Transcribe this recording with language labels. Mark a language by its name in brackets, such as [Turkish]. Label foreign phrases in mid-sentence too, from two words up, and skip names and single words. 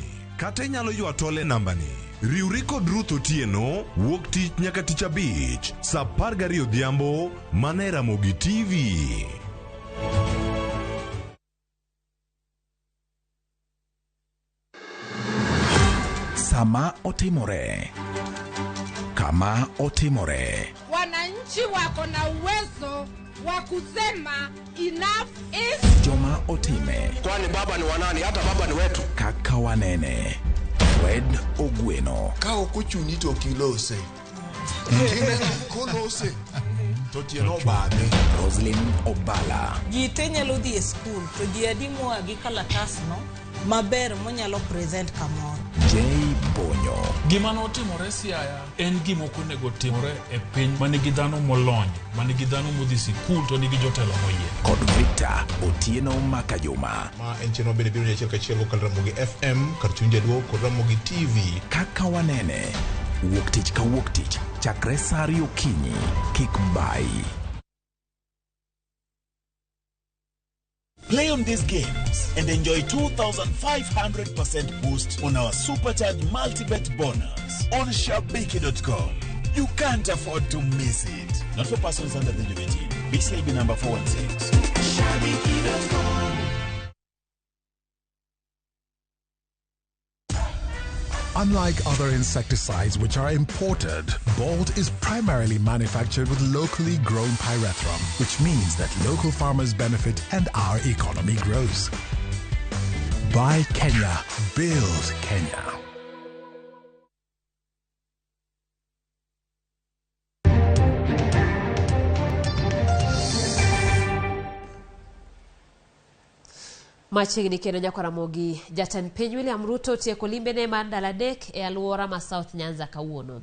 [Luo (Kenya and Tanzania)] Kata inyalo ywa tole nambani. Riwri kod Ruth Otieno, wuok tich nyaka tich abich, saa 12 odhiambo, mana e Ramogi TV. Sama otimore. Kama otimore. [Swahili] Wananchi wako na uwezo wa kusema [English] enough is. [Luo (Kenya and Tanzania)] Joma otime. [Swahili] Kwani baba ni wanani? Hata baba ni wetu. [Luo (Kenya and Tanzania)] Kaka wanene. Fred Ogweno. Kao kuchuni to kilose. Kine kolose. To tieno bade. Roslyn Obala. Jite nyalo dhi e school to ji adimo agi kalatas no maber monyalo present kamoro. Jay Bonyo. Gima notimore Siaya en gima ok onego timore e piny manigi dhano molony, manigi dhano modhi sikul to nigi jotelo moyie. Kod Victor Otieno Makajuma. Ma en cheno bende biro nyachiel kachiel kod Ramogi FM, kar chunje duo kod Ramogi TV. Kaka wanene. Wuok tich ka wuok tich. Chakre saa 2 okinyi. Kik bai. [English] Play on these games and enjoy 2,500% boost on our supercharged multi-bet bonus on shabiki.com. You can't afford to miss it. Not for persons under the age of 18. BCLB number 416. Shabiki.com. Unlike other insecticides which are imported, Bolt is primarily manufactured with locally grown pyrethrum, which means that local farmers benefit and our economy grows. Buy Kenya, build Kenya. [Luo (Kenya and Tanzania)] Machiegni kendo Nyakora Mogi, jatend piny William Ruto tieko limbene mar ndalo adek e alwora ma South Nyanza kawuono.